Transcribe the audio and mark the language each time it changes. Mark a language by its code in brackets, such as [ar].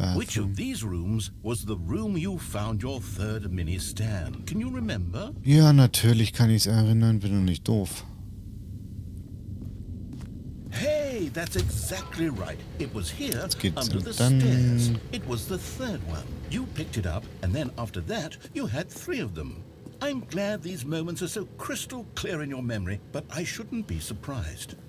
[en] Which of these rooms was the room you found your third mini Stan? Can you remember? [de] Ja, natürlich kann ich es erinnern, bin doch nicht doof. [en] Hey, that's exactly right. It was here under the [de] dann [en] stairs. It was the third one. You picked it up, and then after that, you had 3 of them. I'm glad these moments are so crystal clear in your memory, but I shouldn't be surprised.